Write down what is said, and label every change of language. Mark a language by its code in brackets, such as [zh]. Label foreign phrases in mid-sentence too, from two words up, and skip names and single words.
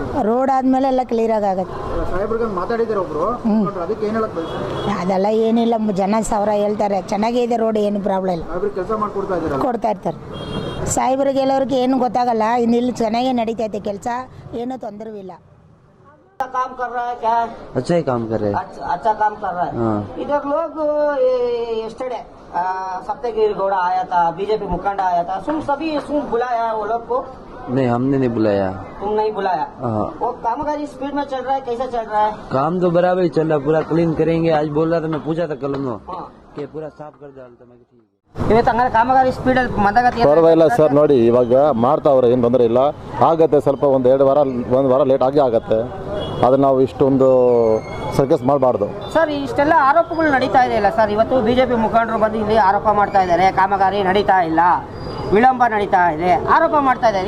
[kn] ರೋಡ್ ಆದ್ಮೇಲೆ ಎಲ್ಲ ಕ್ಲಿಯರ್ ಆಗುತ್ತೆ. ಸಾಹೇಬ್ರಿಗೆ ಮಾತಾಡಿದ್ದಾರೆ ಒಬ್ರು, ಅದಕ್ಕೆ ಏನ್ ಹೇಳಕ್ ಬಯಸ್ತಾರೆ? ಅದೆಲ್ಲ ಏನಿಲ್ಲ, ಜನ ಸಾವಿರ ಹೇಳ್ತಾರೆ ಚೆನ್ನಾಗೇ ಇದೆ ರೋಡ್, ಏನು ಪ್ರಾಬ್ಲಮ್ ಇಲ್ಲ, ಸಾಹೇಬ್ರಿಗೆ ಕೆಲಸ ಮಾಡ್ಕೊಡ್ತಾ ಇದ್ದಾರೆ, ಕೊಡ್ತಾ ಇರ್ತಾರೆ. ಸಾಹೇಬ್ರಿಗೆ ಎಲ್ಲವ್ರಿಗೆ ಏನು ಗೊತ್ತಾಗಲ್ಲ, ಇಲ್ಲಿ ಚೆನ್ನಾಗೇ ನಡೀತೈತೆ ಕೆಲಸ, ಏನೂ ತೊಂದರೆ ಇಲ್ಲ. [hi] काम कर रहा है क्या? अच्छा ही काम कर रहे हैं. अच्छा काम कर रहा है. हाँ. इधर लोग yesterday सप्तगिरी गौड़ा आया था, बीजेपी मुखंड आया था, सभी बुलाया वो लोग को? नहीं, हमने नहीं बुलाया. तुम नहीं बुलाया? हाँ. वो कामगारी स्पीड में चल रहा है, कैसा चल रहा है? काम तो बराबर ही चल रहा है, पूरा क्लीन करेंगे. आज बोल रहा था, मैं पूछा था कल कि पूरा साफ कर डालता. मैं ठीक है. [kn] ಇವತ್ತು ಹಂಗಾರೆ ಕಾಮಗಾರಿ ಸ್ಪೀಡ್ ಅಲ್ಲಿ ಮಂದಗತಿ ಪರವಾಗಿಲ್ಲ ಸರ್. ನೋಡಿ ಇವಾಗ ಮಾಡ್ತಾವ್ರೆ, ಏನು ತೊಂದರೆ ಇಲ್ಲ. ಆಗತ್ತೆ ಸ್ವಲ್ಪ ಒಂದು ವಾರ ಲೇಟ್ ಆಗೇ ಆಗತ್ತೆ. ಅದನ್ನ ನಾವು ಇಷ್ಟೊಂದು ಸರ್ಕಸ್ ಮಾಡಬಾರ್ದು ಸರ್. ಇಷ್ಟೆಲ್ಲ ಆರೋಪಗಳು ನಡೀತಾ ಇದೆ ಇಲ್ಲ ಸರ್? ಇವತ್ತು ಬಿಜೆಪಿ ಮುಖಂಡರು ಬಂದು ಇಲ್ಲಿ ಆರೋಪ ಮಾಡ್ತಾ ಇದ್ದಾರೆ, ಕಾಮಗಾರಿ ನಡೀತಾ ಇಲ್ಲ, ವಿಳಂಬ ನಡೀತಾ ಇದೆ, ಆರೋಪ ಮಾಡ್ತಾ ಇದ್ದಾರೆ.